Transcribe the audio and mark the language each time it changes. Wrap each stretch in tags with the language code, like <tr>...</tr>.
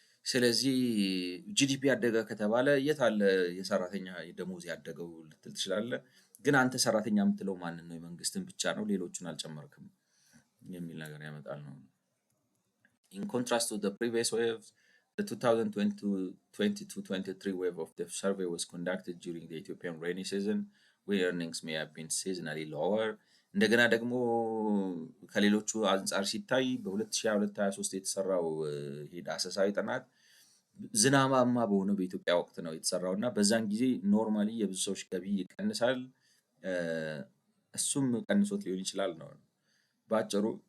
<am>ስለዚህ ጂዲፒ ያደገ ከተባለ የት አለ የሰራተኛ ደሞዝ ያደገው ልትል ትችላለህ። ግን አንተ ሰራተኛ የምትለው ማንን ነው? የመንግስትን ብቻ ነው፣ ሌሎቹን አልጨመርክም የሚል ነገር ያመጣል ነው።</am> <en>In contrast to the previous waves, the 2022-23 wave of the survey was conducted during the Ethiopian rainy season, where earnings may have been seasonally lower.</en> <am>እንደገና ደግሞ ከሌሎቹ አንጻር ሲታይ በ2022-23 የተሰራው ይሄ ዳሰሳዊ ጥናት ዝናባማ በሆነ በኢትዮጵያ ወቅት ነው የተሰራው እና በዛን ጊዜ ኖርማሊ የብዙ ሰዎች ገቢ ይቀንሳል። እሱም ቀንሶት ሊሆን ይችላል ነው በአጭሩ።</am>